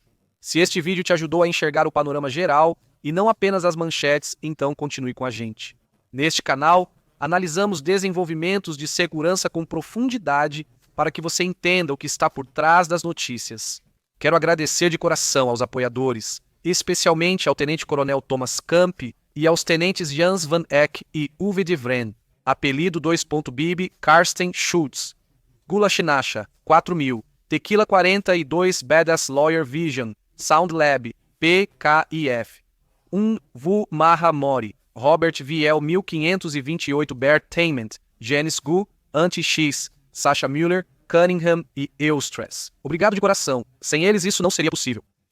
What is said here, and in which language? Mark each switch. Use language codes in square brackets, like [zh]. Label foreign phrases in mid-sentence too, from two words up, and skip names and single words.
[pt] Se este vídeo te ajudou a enxergar o panorama geral e não apenas as manchetes, então continue com a gente. Neste canal, analisamos desenvolvimentos de segurança com profundidade para que você entenda o que está por trás das notícias. Quero agradecer de coração aos apoiadores, especialmente ao Tenente Coronel Thomas Camp e aos tenentes Jans Van Eck e Uwe de Vren, apelido 2.bib Karsten Schultz, Gula Shinasha, 4000, Tequila 42 Badass Lawyer Vision, Sound Lab, PKIF, Vu Maha Mori, Robert Viel 1528 Bertainment, Janice Gu, Anti-X, Sasha Müller, Cunningham e Eustress. Obrigado de coração. Sem eles isso não seria possível.